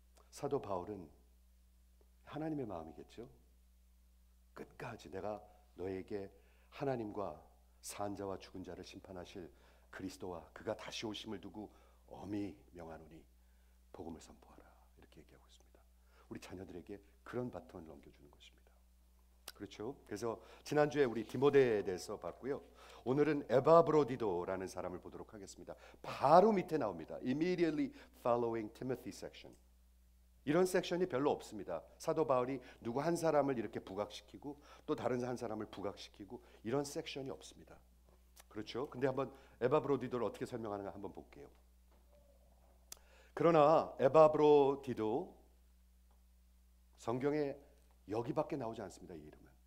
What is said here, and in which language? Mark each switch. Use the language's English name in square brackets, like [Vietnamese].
[Korean] 사도 바울은 하나님의 마음이겠죠. 끝까지 내가 너에게 하나님과 산자와 죽은 자를 심판하실 그리스도와 그가 다시 오심을 두고 엄히 명하노니 복음을 선포하라. 이렇게 얘기하고 있습니다. 우리 자녀들에게 그런 바톤을 넘겨주는 것입니다. 그렇죠? 그래서 지난주에 우리 디모데에 대해서 봤고요. 오늘은 에바브로디도라는 사람을 보도록 하겠습니다. 바로 밑에 나옵니다. [English] Immediately following Timothy section. [Korean] 이런 섹션이 별로 없습니다. 사도 바울이 누구 한 사람을 이렇게 부각시키고 또 다른 한 사람을 부각시키고 이런 섹션이 없습니다. 그렇죠? 근데 한번 에바브로디도를 어떻게 설명하는가 한번 볼게요. 그러나 에바브로디도 성경에 여기밖에 나오지 않습니다. 이 이름은.